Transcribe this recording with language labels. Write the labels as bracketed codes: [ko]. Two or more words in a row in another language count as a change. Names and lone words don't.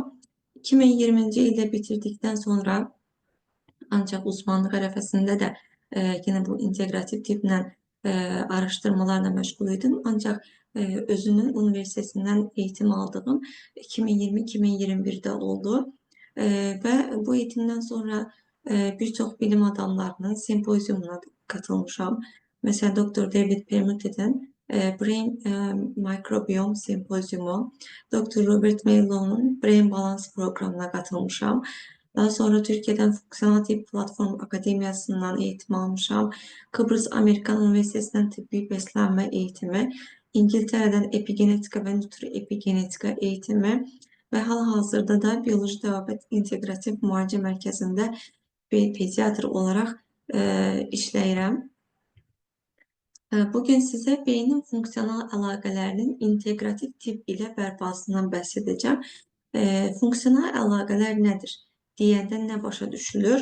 [az] 2020-ci ildə bitirdikdən sonra ancaq uzmanlıq ərəfəsində də yenə bu inteqrativ tibblə araşdırmalarla məşğul idim. Ancaq özünün universitetindən eğitim aldığım 2020-2021-də oldu. Və bu eğitimdən sonra bir çox bilim adamlarının sempozyumuna katılmışam. Mesela Dr. David Permute'den Brain Microbiome Sempozyumu, Dr. Robert Maylow'un Brain Balance programına katılmışam. Daha sonra Türkiye'den Fonksiyonel Tıp Platform Akademiyasından eğitim almışam. Kıbrıs Amerikan Üniversitesi'nden tıbbi beslenme eğitimi, İngiltere'den epigenetika ve nütroepigenetika eğitimi ve hal-hazırda da Biyoloji Terapi İntegratif Müalicə Mərkəzində bir pediatr olarak işləyirəm. Bugün sizə beynin funksional əlaqələrinin integrativ tibb ilə bərpasından bəhs edəcəm. Funksional əlaqələr nədir? Deyəndə nə başa düşülür?